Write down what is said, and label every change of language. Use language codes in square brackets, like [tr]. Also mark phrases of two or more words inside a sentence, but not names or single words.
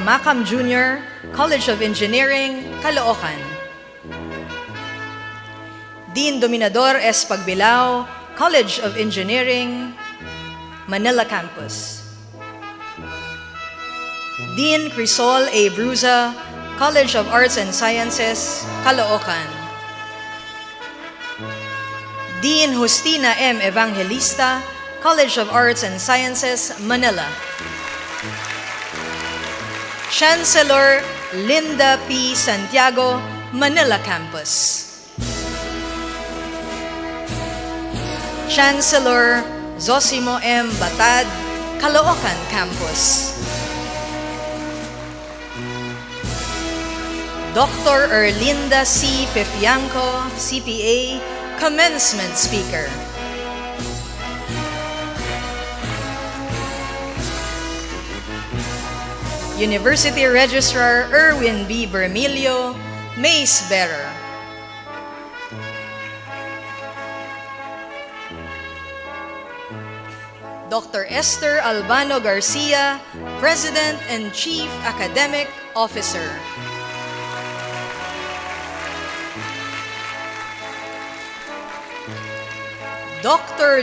[en] Macam Jr., College of Engineering, Caloocan, Dean Dominador S. Pagbilao, College of Engineering, Manila Campus, Dean Crisol A. Bruza, College of Arts and Sciences, Caloocan, Dean Justina M. Evangelista, College of Arts and Sciences, Manila, Chancellor Linda P. Santiago, Manila Campus, Chancellor Zosimo M. Batad, Caloocan Campus, Dr. Erlinda C. Pefianco, CPA, Commencement Speaker, University Registrar Erwin B. Bermilio, Mace Bearer, Dr. Esther Albano Garcia, President and Chief Academic Officer, Dr.